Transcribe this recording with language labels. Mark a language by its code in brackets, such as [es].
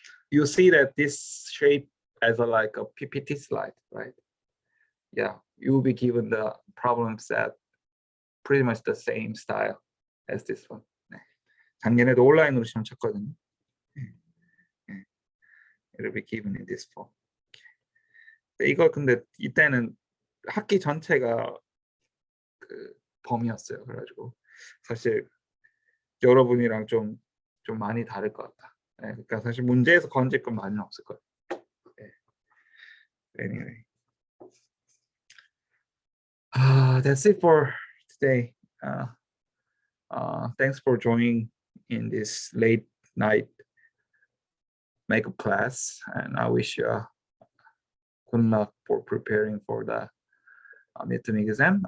[en] You see that this shape as like a PPT slide, right? Yeah, you will be given the problem set pretty much the same style as this one. [ko] 네. 작년에도 온라인으로 시험 쳤거든요. 네. [en] It'll be given in this form. [ko] 이거 근데 이때는 학기 전체가 그 범위였어요. 그래가지고 사실 여러분이랑 좀 많이 다를 것 같다. 네, 그러니까 사실 문제에서 건질 건 많이 없을 거예요. 네. [en] Anyway, that's it for today. Thanks for joining in this late night makeup class, and I wish you good luck for preparing for the midterm exam.